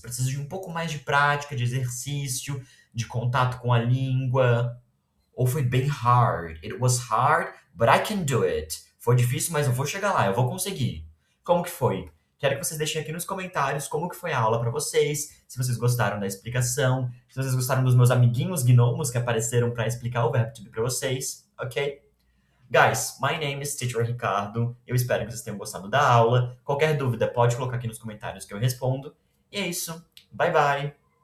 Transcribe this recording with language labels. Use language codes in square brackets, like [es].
[pt] Preciso de um pouco mais de prática, de exercício, de contato com a língua. Ou foi bem hard? [en] It was hard, but I can do it. [pt] Foi difícil, mas eu vou chegar lá, eu vou conseguir. Como que foi? Quero que vocês deixem aqui nos comentários como que foi a aula para vocês, se vocês gostaram da explicação, se vocês gostaram dos meus amiguinhos gnomos que apareceram para explicar o verbo to be para vocês, ok? [en] Guys, my name is Teacher Ricardo. [pt] Eu espero que vocês tenham gostado da aula. Qualquer dúvida, pode colocar aqui nos comentários que eu respondo. E é isso. Bye, bye!